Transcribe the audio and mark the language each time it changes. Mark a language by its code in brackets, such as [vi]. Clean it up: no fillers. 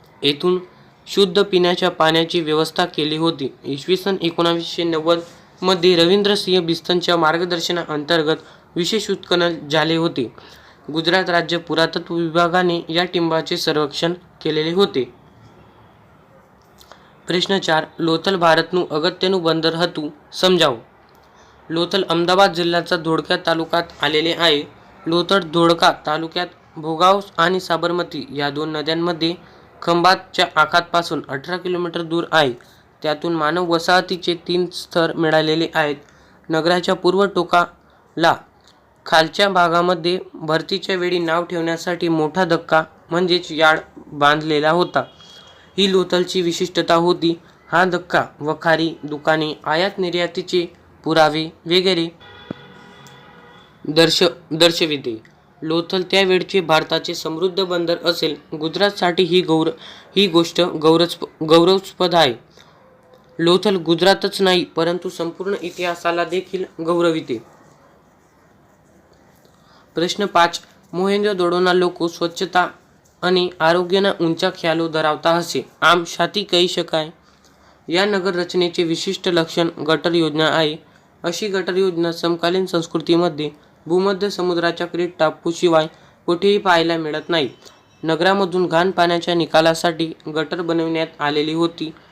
[mr] येथून शुद्ध पिण्याच्या पाण्याची व्यवस्था केली होती. इसवी सन 1990 मध्ये रवींद्रसिंह बिस्तनच्या मार्गदर्शनाअंतर्गत विशेष उत्खनन झाले होते. गुजरात राज्य पुरातत्व विभागाने या टिंबाचे सर्वेक्षण केलेले होते. प्रश्न 4. [gu] लोथल भारतનું અગત્યનું બંદર હતું સમજાવો. [mr] लोथल अहमदाबाद जिल्ह्याचा धोडका तालुक्यात आलेले आहे. लोथल धोडका तालुक्यात भोगाव आणि साबरमती या दोन नद्यांमध्ये खंभातच्या आखातापासून 18 किलोमीटर दूर आहे. त्यातून मानव वसाहतीचे 3 स्तर मिळालेले आहेत. नगराच्या पूर्व टोकाला खालच्या भागामध्ये भरतीच्या वेळी नाव ठेवण्यासाठी मोठा धक्का म्हणजेच यार्ड बांधलेला होता. ही लोथलची विशिष्टता होती. हा धक्का वखारी, दुकाने, आयात निर्यातीचे पुरावे वगैरे दर्शविते. लोथल त्यावेळचे भारताचे समृद्ध बंदर असेल. गुजरातसाठी ही गोष्ट गौरवास्पद आहे. लोथल गुजरातच नाही परंतु संपूर्ण इतिहासाला देखील गौरविते. प्रश्न 5. [gu] મોહેંજો-દડોના લોકો સ્વચ્છતા અને આરોગ્યના ઊંચા ખ્યાલો ધરાવતા હશે. આમ શાથી કહી શકાય? [mr] या नगर रचनेचे विशिष्ट लक्षण गटर योजना आहे. अशी गटर योजना समकालीन संस्कृतीमध्ये भूमध्य समुद्राच्या क्रीट टापूशिवाय कुठेही पाहायला मिळत नाही. नगरामधून घाण पाण्याच्या निकालासाठी गटर बनविण्यात आलेली होती.